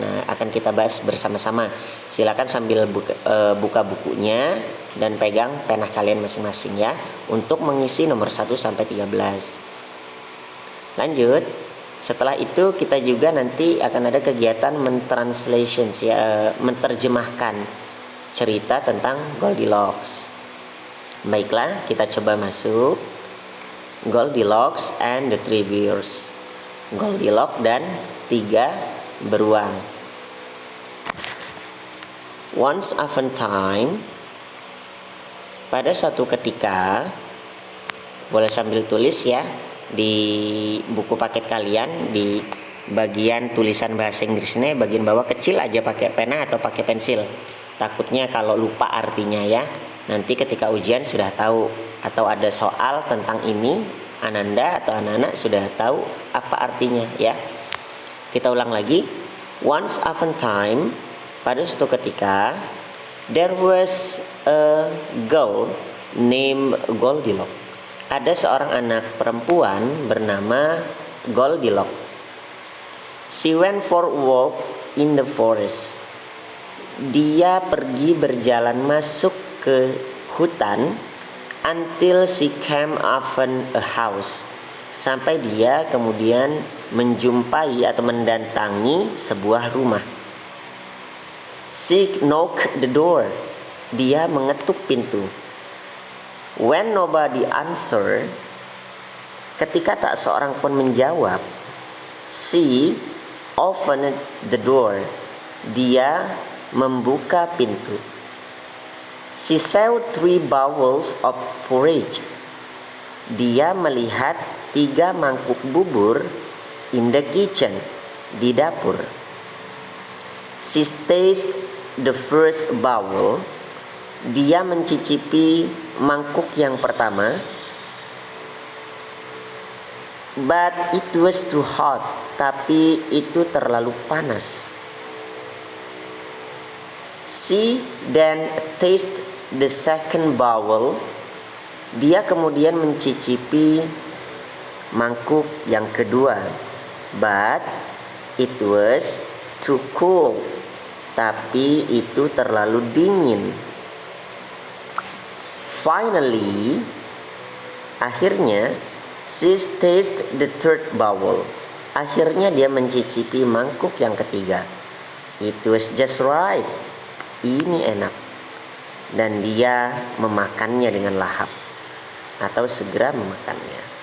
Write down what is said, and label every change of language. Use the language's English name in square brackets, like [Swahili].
[Indonesian] Nah, akan kita bahas bersama-sama. Silakan sambil buka bukunya dan pegang pena kalian masing-masing ya untuk mengisi nomor 1 sampai 13. Lanjut. Setelah itu kita juga nanti akan ada kegiatan mentranslation ya, menerjemahkan cerita tentang Goldilocks. Baiklah, kita coba masuk. [English] Goldilocks and the Three Bears. [Indonesian] Goldilocks dan 3 beruang. [English] Once upon a time, [Indonesian] pada suatu ketika, boleh sambil tulis ya di buku paket kalian, di bagian tulisan bahasa Inggrisnya bagian bawah kecil aja pakai pena atau pakai pensil. Takutnya kalau lupa artinya ya. Nanti ketika ujian sudah tahu, atau ada soal tentang ini, Ananda atau anak-anak sudah tahu apa artinya ya. Kita ulang lagi. [English] Once upon a time, [Indonesian] pada suatu ketika, [English] there was a girl named Goldilocks. [Indonesian] Ada seorang anak perempuan bernama Goldilocks. [English] She went for a walk in the forest. [Indonesian] Dia pergi berjalan masuk ke hutan [English] until she came upon a house, [Indonesian] sampai dia kemudian menjumpai atau mendatangi sebuah rumah. [English] She knocked the door. [Indonesian] Dia mengetuk pintu. [English] When nobody answered, [Indonesian] ketika tak seorang pun menjawab, [English] she opened the door. [Indonesian] Dia membuka pintu. [English] She saw 3 bowls of porridge. [Indonesian] Dia melihat 3 mangkuk bubur [English] in the kitchen, [Indonesian] di dapur. [English] She tasted the first bowl. [Indonesian] Dia mencicipi mangkuk yang pertama. [English] But it was too hot. [Indonesian] Tapi itu terlalu panas. [English] She then tasted the second bowl. [Indonesian] Dia kemudian mencicipi mangkuk yang kedua. [English] But it was too cold. [Indonesian] Tapi itu terlalu dingin. [English] Finally, [Indonesian] akhirnya, [English] she tasted the third bowl. [Indonesian] Akhirnya dia mencicipi mangkuk yang ketiga. [English] It was just right. [Indonesian] Ini enak. Dan dia memakannya dengan lahap atau segera memakannya.